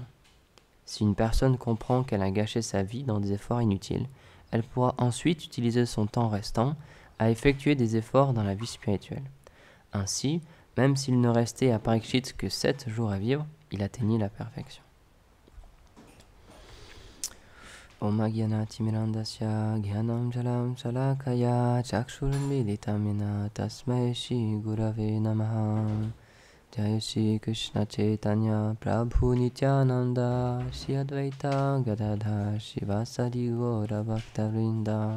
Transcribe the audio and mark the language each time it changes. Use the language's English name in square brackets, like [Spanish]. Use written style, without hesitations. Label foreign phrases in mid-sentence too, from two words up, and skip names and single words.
[French] Si une personne comprend qu'elle a gâché sa vie dans des efforts inutiles, elle pourra ensuite utiliser son temps restant à effectuer des efforts dans la vie spirituelle. Ainsi, même s'il ne restait à Parikshit que 7 jours à vivre, il atteignit la perfection. [Sanskrit] ओम् अज्ञानति मिरान्धस्य ज्ञानम् जलम् सलाकया चक्षुर्मिलितमिना तस्मै श्री गुरवे नमः. Jai Shri Krishna Chaitanya Prabhu Nityananda Shri Advaita Gadadhar Shivasadi Gaura Bhaktavrinda.